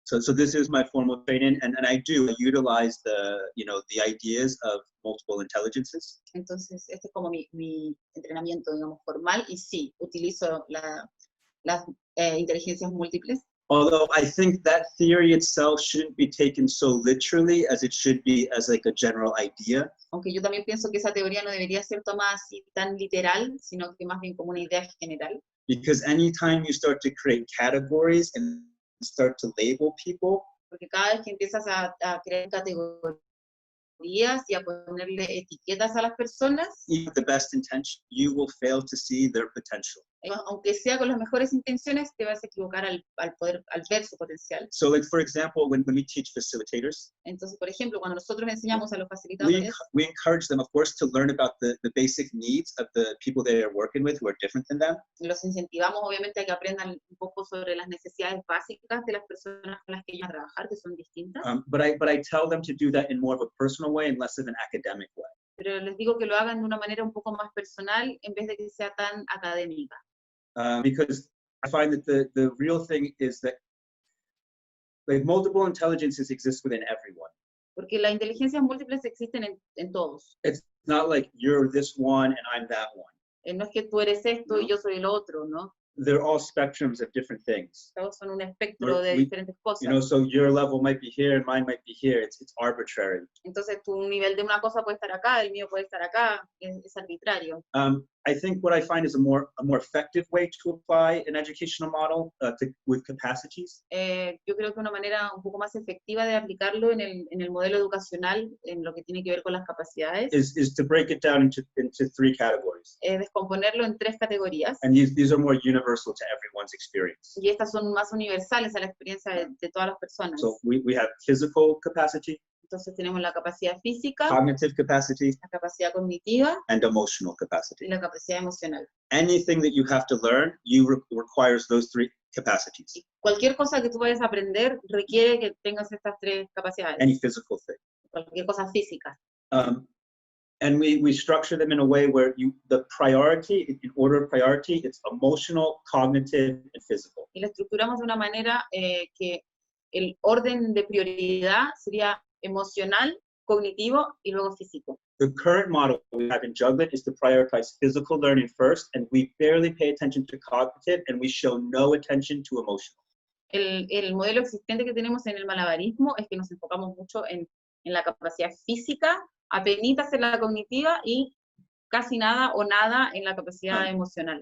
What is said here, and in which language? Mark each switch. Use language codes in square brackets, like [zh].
[en] So this is my formal training, and I utilize the ideas of multiple intelligences. [es] Entonces, este es como mi entrenamiento, digamos, formal, y sí, utilizo las inteligencias múltiples. [en] Although I think that theory itself shouldn't be taken so literally as it should be as like a general idea. [es] Aunque yo también pienso que esa teoría no debería ser tomada así tan literal, sino que más bien como una idea general. [en] Because anytime you start to create categories and start to label people, [es] Porque cada vez que empiezas a crear categorías y a ponerle etiquetas a las personas, [en] even with the best intention, you will fail to see their potential. [es] aunque sea con las mejores intenciones, te vas a equivocar al ver su potencial. [en] So like, for example, when we teach facilitators, [es] Entonces, por ejemplo, cuando nosotros enseñamos a los facilitadores, [en] we encourage them, of course, to learn about the basic needs of the people they are working with who are different than them. [es] los incentivamos obviamente a que aprendan un poco sobre las necesidades básicas de las personas con las que ellos van a trabajar, que son distintas. [en] But I tell them to do that in more of a personal way and less of an academic way. [es] Pero les digo que lo hagan de una manera un poco más personal en vez de que sea tan académica. [en] Because I find that the real thing is that like multiple intelligences exist within everyone. [es] Porque las inteligencias múltiples existen en todos. [en] It's not like you're this one and I'm that one. [es] No es que tú eres esto No. y yo soy el otro, ¿no? [en] They're all spectrums of different things. [es] Todos son un espectro de [en] We- [es] diferentes cosas. [en] So your level might be here and mine might be here. It's arbitrary. [es] Entonces tu nivel de una cosa puede estar acá, el mío puede estar acá, es arbitrario. [en] I think what I find is a more effective way to apply an educational model with capacities [es] Yo creo que una manera un poco más efectiva de aplicarlo en el modelo educacional, en lo que tiene que ver con las capacidades, [en] is to break it down into three categories. [es] es descomponerlo en 3 categorías. [en] And these are more universal to everyone's experience. [es] Y estas son más universales a la experiencia de todas las personas. [en] So we have physical capacity, [es] Entonces tenemos la capacidad física, [en] cognitive capacity, [es] la capacidad cognitiva [en] and emotional [es] y [en] capacity. [es] la capacidad emocional. [en] Anything that you have to learn, requires those three capacities. [es] Y cualquier cosa que tú vayas a aprender requiere que tengas estas 3 capacidades. [en] Any physical thing. [es] Cualquier cosa física. [en] And we structure them in a way where the priority, in order of priority, it's emotional, cognitive, and physical. [es] Y la estructuramos de una manera que el orden de prioridad sería emocional, cognitivo y luego físico. [en] The current model we have in Juggling is to prioritize physical learning first, and we barely pay attention to cognitive, and we show no attention to emotional. [es] El modelo existente que tenemos en el malabarismo es que nos enfocamos mucho en la capacidad física, apenitas en la cognitiva y casi nada o nada en la capacidad emocional.